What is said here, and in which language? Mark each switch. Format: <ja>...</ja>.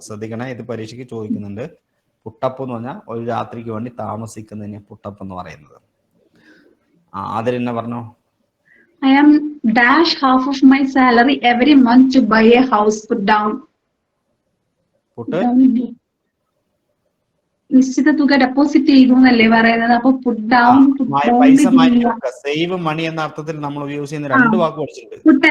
<ml>ശ്രദ്ധിക്കണേ, ഇത് പരീക്ഷയ്ക്ക് ചോദിക്കുന്നുണ്ട്. പുട്ടപ്പ് എന്ന് പറഞ്ഞാൽ ഒരു രാത്രിക്ക് വേണ്ടി താമസിക്കുന്നതിന് പുട്ടപ്പ് എന്ന് പറയുന്നത്. അതിൽ തന്നെ പറഞ്ഞോ.</ml> <en>I am dash half of my salary every month to buy a house. Put down. Put</en> <ml>നിശ്ചിത തുക ഡെപ്പോസിറ്റ് ചെയ്തു എന്നല്ലേ പറയുന്നത്. അപ്പൊ പുട്ട് ഡൗൺ, പൈസ മാറ്റി വെക്കുക. സേവ് മണി എന്ന അർത്ഥത്തിൽ നമ്മൾ യൂസ് ചെയ്യുന്ന രണ്ട് വാക്ക് പഠിച്ചിട്ടുണ്ട്.</ml>